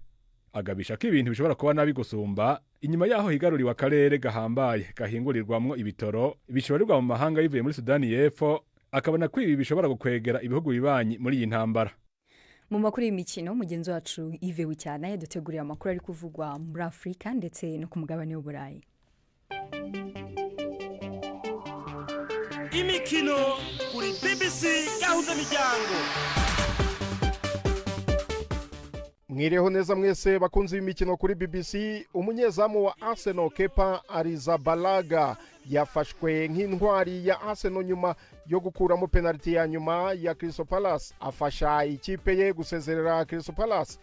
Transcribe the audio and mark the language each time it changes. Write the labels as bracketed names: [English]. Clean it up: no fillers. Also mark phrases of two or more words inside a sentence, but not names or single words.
[Rundi] Agabisha ko ibintu bishobora kuba nabi gusumba inyuma yaho higaruriwe akarere gahambaye gahingurirwamwo ibitoro bishoborerwa mu mahanga yivuye muri Sudani y'Epfo, akabona ko ibi bishobora gukwegera ibihugu bibanyi muri iyi ntambara. [Kinyarwanda] Mu makuru y'imikino mugenzi wacu Yves Wicyana yaduteguriye amakuru ari kuvugwa muri Afrika ndetse no ku mugabane w'Uburayi. Imikino kuri BBC Gahuza Miryango. Mwireho neza mwese bakunzi b'imikino kuri BBC. Umunyezamu wa Arsenal Kepa Arrizabalaga yafashwe nk'intwari ya Arsenal nyuma yo gukuramo penalty ya nyuma ya Crystal Palace, afasha ikipe ye gusezerera Crystal Palace.